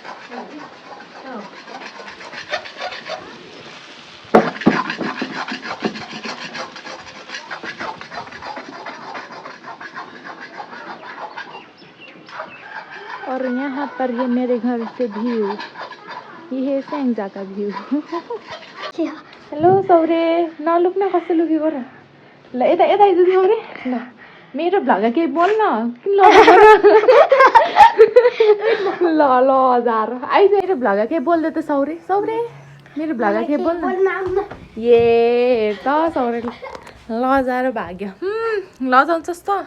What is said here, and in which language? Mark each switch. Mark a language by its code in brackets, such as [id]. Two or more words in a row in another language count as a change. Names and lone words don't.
[hi] और यहाँ पर है मेरे घर से व्यू, ये है स्याङ्जा का व्यू। [ne] हेलो सौरे, नलुक्न कसै लुकेको र? ल यता आइदिनु सौरे। ल मेरो भ्लग केही बोल्न ल हजार आइज। मेरो भ्लग केही बोल्दै त सौरे मेरो भ्लग केही बोल्न। ए त सौरे लजार भाग्यो, लजाउँछस् त।